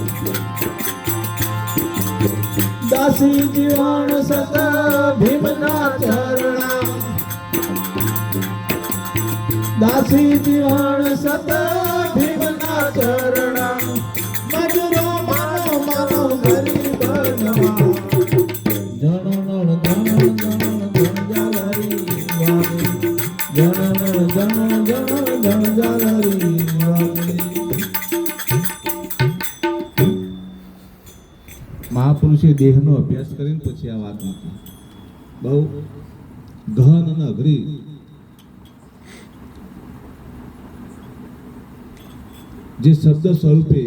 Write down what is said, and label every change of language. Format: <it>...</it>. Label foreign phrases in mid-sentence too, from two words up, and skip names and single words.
<gu>દાસી જીવન સત ભીમના ચરણા દાસી જીવન સત ભીમના ચરણા મજરો માનો માનો ગરીબ નવા જનન જનન જનન જન જાલરી વાગે જનન જનન જનન જન જાલરી વાગે મહાપુરુષે દેહનો અભ્યાસ કરીને પછી આ વાત મૂકી બહુ ગહન અને અઘરી જે શબ્દ સ્વરૂપે</gu>